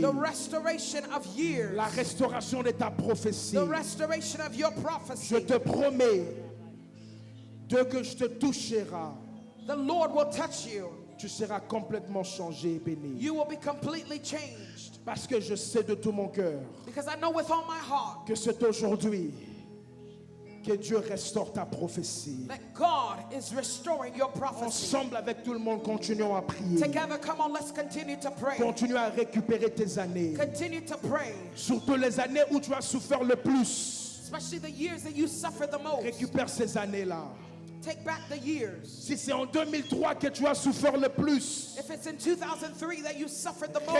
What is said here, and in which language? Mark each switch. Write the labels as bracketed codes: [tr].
[en] the restoration of years, [fr] la restauration de ta prophétie. [en] the restoration of your [fr] Je [en] prophecy. [fr] te promets, dès que je te toucherai, [en] The Lord will touch you. [fr] tu seras complètement changé et béni. [en] You will be completely changed. [fr] Parce que je sais de tout mon cœur [en] Because I know with all my heart [fr] que c'est aujourd'hui que Dieu restaure ta prophétie. [en] that God is restoring your prophecy. [fr] Ensemble avec tout le monde, continuons à prier. [en] Together, come on, let's continue to pray. [fr] Continue à récupérer tes années. [en] Continue to pray. [fr] Surtout les années où tu as souffert le plus. [en] Especially the years that you suffered the most. [fr] Récupère ces années-là. [en] Take back the years. [fr] Si c'est en 2003 que tu as souffert le plus, [en] If it's in 2003 that you suffered the most,